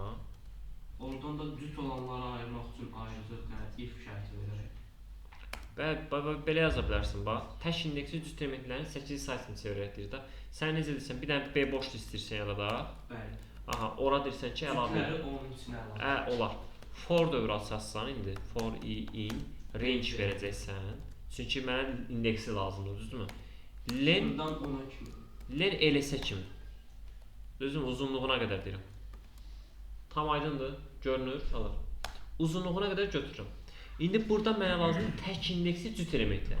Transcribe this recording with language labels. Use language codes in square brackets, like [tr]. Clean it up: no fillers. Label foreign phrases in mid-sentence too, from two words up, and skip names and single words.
[az] Oradan da cüt olanları ayırmaq üçün ayrıcıq if şərti verərək. Belə yaza bilərsin, bax. Tək indeksli cüt elementlərin 8 sayısını çevirək deyir də. Sən necə deyirsən, bir dənə B boş istəyirsən ya da. Bəli. Aha, ora deyirsən ki, əlavə. Cütləri onun içinə əlavə. Olar. For dövrü açarsan indi, [en] for in range [az] verəcəksən. Çünki mənə indeksi lazımdır, düzdürmü? Len 0-dan 10-a kimi. len ls-ə kimi. Düzdürmü? Uzunluğuna qədər deyirəm. Tam aydındır, görünür, alır. Uzunluğuna qədər götürürəm. İndi burada mənə lazımdır tək indeksli cüt elementlər.